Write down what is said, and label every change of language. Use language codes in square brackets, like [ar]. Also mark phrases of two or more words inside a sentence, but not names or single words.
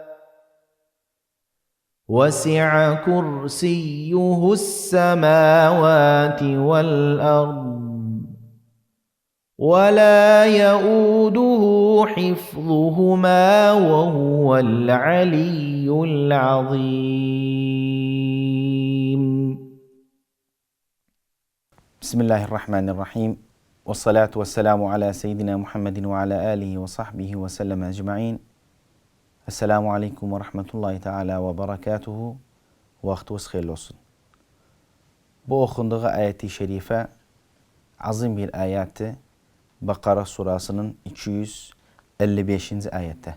[ar] وسع كرسيه السماوات والأرض ولا يؤوده حفظهما وهو العلي العظيم. بسم الله الرحمن الرحيم والصلاة والسلام على سيدنا محمد وعلى آله وصحبه وسلم أجمعين. السلام عليكم ورحمة الله تعالى وبركاته. [tr] Vaktiniz hayırlı olsun. Bu okunduğu ayeti şerife azim bir ayeti. Bakara surasının 255. ayette.